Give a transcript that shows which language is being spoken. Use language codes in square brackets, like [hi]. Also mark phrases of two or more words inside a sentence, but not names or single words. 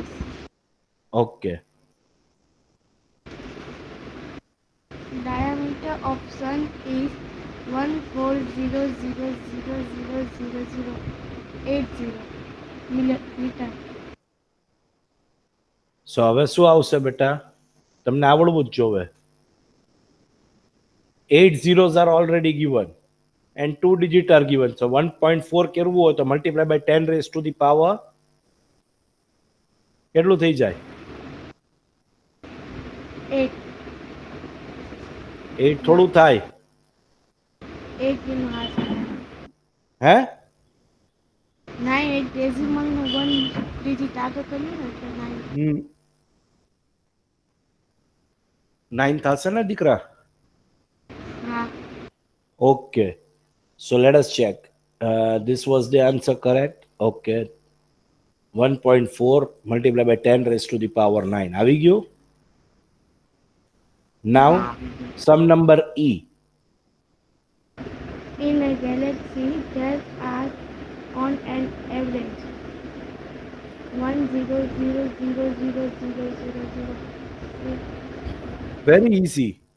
[en] Okay. Diameter of Sun is 1,400,000,080 meter. [gu] So હવે શું આવશે બેટા? તમને આવડવું જ જોવે. [en] 8 zeros are already given and 2 digit are given. [gu] So 1.4 કરવું હોય તો [en] multiply by 10 raised to the power [gu] કેટલું થઈ જાય? 8. 8 થોડું થાય. [en] 8 in half. [gu] હે? 9 8 decimal નો 1 digit આગળ કરીએ ને એટલે 9. 9 થશે ને દીકરા? હા. [en] Okay. So let us check. This was the answer correct? Okay. 1.4 multiplied by 10 raised to the power 9. [gu] આવી ગયું? [en] Now, some number E. In a galaxy, there are on an average 1,000,000,000. Very easy.